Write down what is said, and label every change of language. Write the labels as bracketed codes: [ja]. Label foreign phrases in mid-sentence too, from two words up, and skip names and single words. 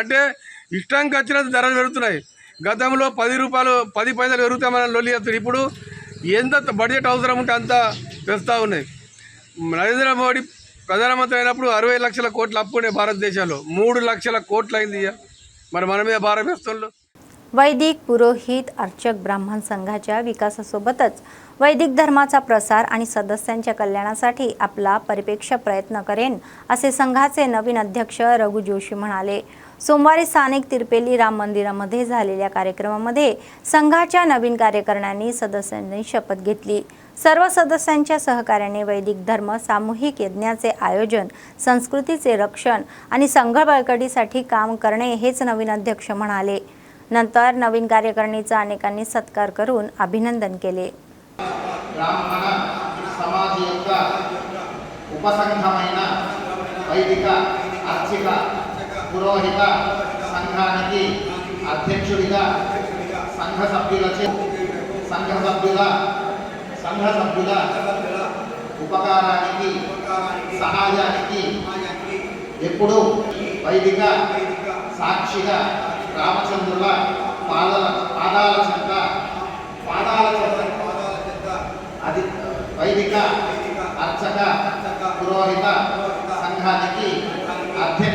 [te] అంటే ఇష్టానికి వచ్చినంత ధరలు పెరుగుతున్నాయి. గతంలో 10 రూపాయలు 10 పైసలు పెరుగుతామని లొల్లి చేస్తారు. ఇప్పుడు ఎంత బడ్జెట్ అవసరం ఉంటే అంత పెంచుతూ ఉన్నాయి. నరేంద్ర మోడీ ప్రధానమంత్రి అయినప్పుడు 60 లక్షల కోట్ల అప్పు ఉండే భారతదేశంలో 3 లక్షల కోట్లు అయింది. మరి మన మీద భారం వేస్తున్నారు. [mr] वैदिक पुरोहित अर्चक ब्राह्मण संघाच्या विकासासोबतच वैदिक धर्माचा प्रसार आणि सदस्यांच्या कल्याणासाठी आपला परिपेक्ष प्रयत्न करेन असे संघाचे नवीन अध्यक्ष रघु जोशी म्हणाले. सोमवारी स्थानिक तिरपेली राम मंदिरामध्ये झालेल्या कार्यक्रमामध्ये संघाच्या नवीन कार्यकर्त्यांनी सदस्यांनी शपथ घेतली. सर्व सदस्यांच्या सहकार्याने वैदिक धर्म सामूहिक यज्ञाचे आयोजन, संस्कृतीचे रक्षण आणि संघ बळकटीसाठी काम करणे हेच नवीन अध्यक्ष म्हणाले. नंतर नवीन कार्यकारिणीचा अनेकांनी सत्कार करून अभिनंदन केले. [te] బ్రాహ్మణ సమాజం యొక్క ఉపసంఘమైన వైదిక అర్చక పురోహిత సంఘానికి అధ్యక్షుడిగా సంఘ సభ్యుల ఉపకారానికి సహాయానికి ఎప్పుడూ వైదిక సాక్షిగా రామచంద్రుల పాదాల చెంత అది వైదిక అర్చక పురోహిత సంఘానికి అధ్యక్ష